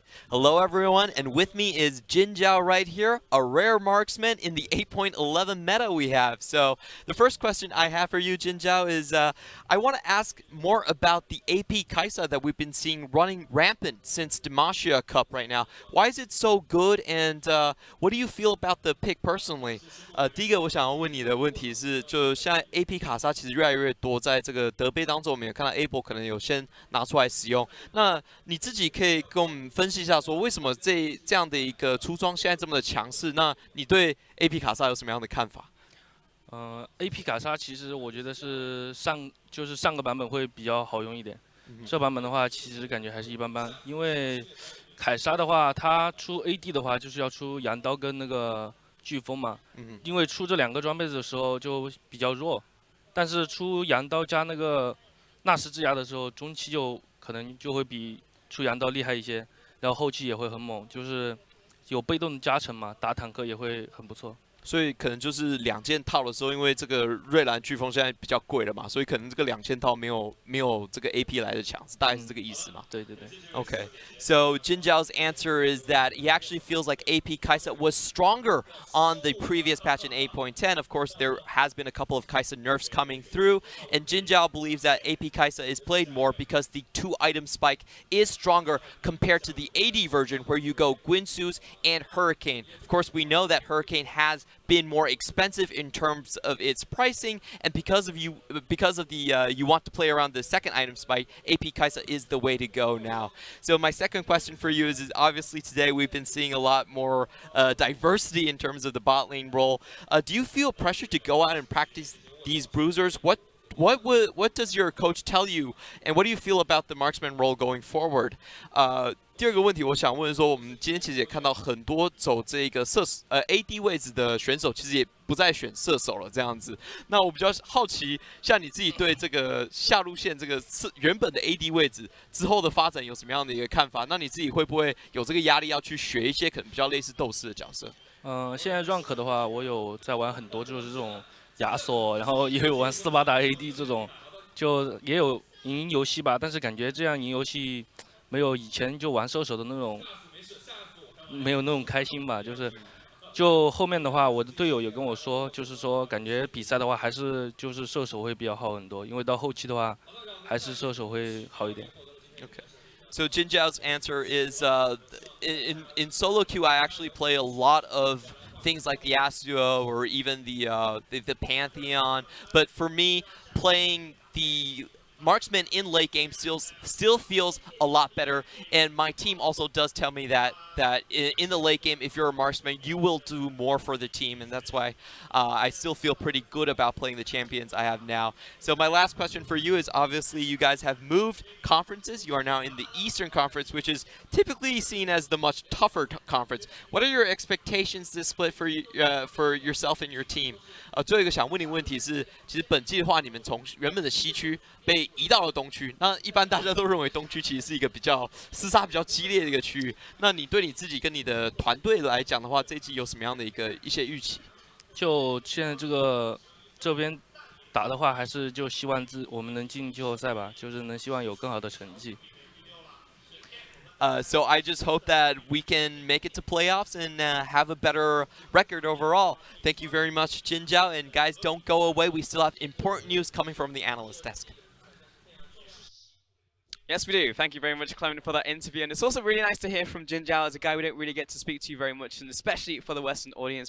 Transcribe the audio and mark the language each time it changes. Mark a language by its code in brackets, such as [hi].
[en] Hello everyone, and with me is Jin Zhao right here, a rare marksman in the 8.11 meta we have. So the first question I have for you, Jin Zhao, is I want to ask more about the AP Kaisa that we've been seeing running rampant since Demacia Cup right now. Why is it so good, and what do you feel about the pick personally? [zh] 第一个我想要问你的问题是，就现在 AP 卡莎其实越来越多，在这个德杯当中，我们也看到 A 可能有先拿出来使用。那你自己可以跟我们分析一下，说为什么这样的一个出装现在这么的强势？那你对 AP 卡莎有什么样的看法？AP 卡莎其实我觉得是上个版本会比较好用一点，这版本的话其实感觉还是一般般，因为凯莎的话，它出 AD 的话就是要出羊刀跟那个飓风嘛，因为出这两个装备的时候就比较弱，但是出羊刀加那个纳什之牙的时候，中期就可能就会比出羊刀厉害一些，然后后期也会很猛，就是有被动的加成嘛，打坦克也会很不错。所以可能就是2件套的时候，因为这个瑞兰飓风现在比较贵了嘛，所以可能这个2件套没有这个 AP 来的强，大概是这个意思嘛？对对对。 [en] Okay, so Jin Zhao's answer is that he actually feels like AP Kaisa was stronger on the previous patch in 8.10. Of course, there has been a couple of Kaisa nerfs coming through, and Jin Zhao believes that AP Kaisa is played more because the 2-item spike is stronger compared to the AD version where you go Guinsoo's and Hurricane. Of course, we know that Hurricane has been more expensive in terms of its pricing, and because of the you want to play around the 2nd item spike, AP Kaisa is the way to go now. So my second question for you is obviously today we've been seeing a lot more diversity in terms of the bot lane role. Do you feel pressure to go out and practice these bruisers? What does your coach tell you, and what do you feel about the marksman role going forward? [zh] 第二个问题，我想问说，我们今天其实也看到很多走这个AD 位置的选手，其实也不再选射手了这样子。那我比较好奇，像你自己对这个下路线这个原本的 AD 位置之后的发展有什么样的一个看法？那你自己会不会有这个压力要去学一些可能比较类似斗士的角色？现在 rank 的话，我有在玩很多，就是这种亚索，然后也有玩4-8打 AD 这种，就也有赢游戏吧。但是感觉这样赢游戏没有以前就玩射手的那种，没有那种开心吧。就后面的话，我的队友也跟我说，就是说感觉比赛的话，还是就是射手会比较好很多，因为到后期的话，还是射手会好一点。 Okay. [en] So Jin Zhao's answer is in solo queue, I actually play a lot of things like the Yasuo or even the Pantheon. But for me, playing the marksman in late game still feels a lot better, and my team also does tell me that in the late game, if you're a marksman, you will do more for the team, and that's why I still feel pretty good about playing the champions I have now. So my last question for you is, obviously you guys have moved conferences. You are now in the Eastern Conference, which is typically seen as the much tougher conference. What are your expectations this split for yourself and your team? [zh] 最后一个想问你问题是，其实本季的话，你们从原本的西区被移到了东区，那一般大家都认为东区其实是一个比较厮杀比较激烈的一个区域。那你对你自己跟你的团队来讲的话，这一季有什么样的一些预期？就现在这边打的话，还是就希望我们能进季后赛吧，就是能希望有更好的成绩。 [en] So I just hope that we can make it to playoffs and have a better record overall. Thank you very much, Jin Zhao. And guys, don't go away. We still have important news coming from the analyst desk. Yes, we do. Thank you very much, Clement, for that interview. And it's also really nice to hear from Jin Zhao as a guy we don't really get to speak to very much, and especially for the Western audience.